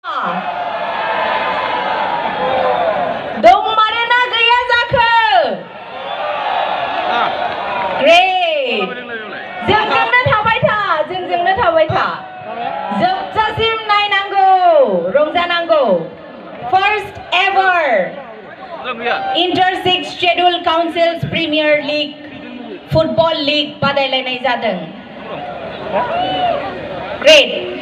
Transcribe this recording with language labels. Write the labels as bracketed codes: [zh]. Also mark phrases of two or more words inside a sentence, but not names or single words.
[brx] दंमारोना गैया जाखो? [en] Great. [brx] जोंजोंनो थाबाय था. जोबजासिम नायनांगौ, रंजानांगौ. [en] First ever [brx] Inter-6 Scheduled Councils Premier League Football League बादायलायनाय जादों. [en] Great.